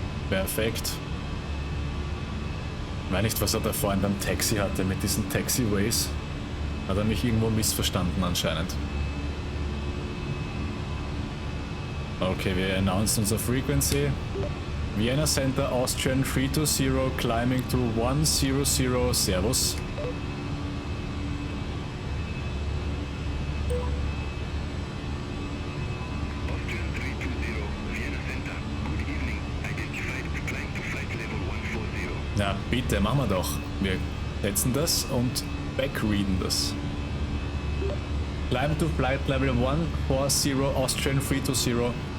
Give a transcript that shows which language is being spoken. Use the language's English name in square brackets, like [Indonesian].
[German] Perfekt. Ich weiß nicht, was er da vorhin beim Taxi hatte mit diesen Taxiways. Hat er mich irgendwo missverstanden anscheinend. Okay, wir announced unser Frequency. [English] Vienna Center Austrian 320 climbing to 100. [German] Servus. [English] Austrian 320, Vienna Center. Good evening. Identified. Climb to flight level 140. [German] Na bitte, machen wir doch. Wir setzen das und backreaden das. [English] Climb to flight level 140 Austrian 320.